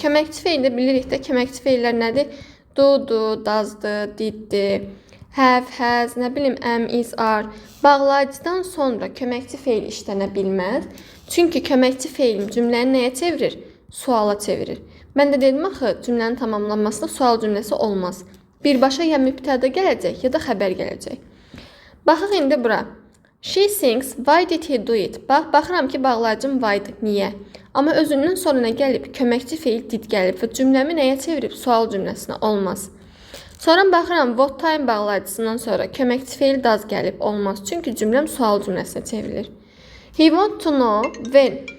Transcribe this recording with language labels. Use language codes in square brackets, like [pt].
[az] Köməkçi feildə bilirik də, köməkçi feillər nədir? Do, doesdır, diddir, have, has, nə bilim, am, is, are. Bağlayıcıdan sonra köməkçi feil işlənə bilməz. Çünki köməkçi feilim cümləni nəyə çevirir? Suala çevirir. Mən də dedim axı, cümlənin tamamlanmasında sual cümləsi olmaz. Birbaşa ya mübtəda gələcək, ya da xəbər gələcək. Baxaq indi bura. [en] She thinks, why did he do it? [az] Baxıram ki, bağlayıcım why'dır. Niyə? Amma özündən sonra nə gəlib? Köməkçi feil did gəlib və cümləmi nəyə çevirib? Sual cümləsinə. Olmaz. Sonra baxıram, what time bağlayıcısından sonra köməkçi feil does gəlib. Olmaz. Çünki cümləm sual cümləsinə çevrilir. [en] He want to know when.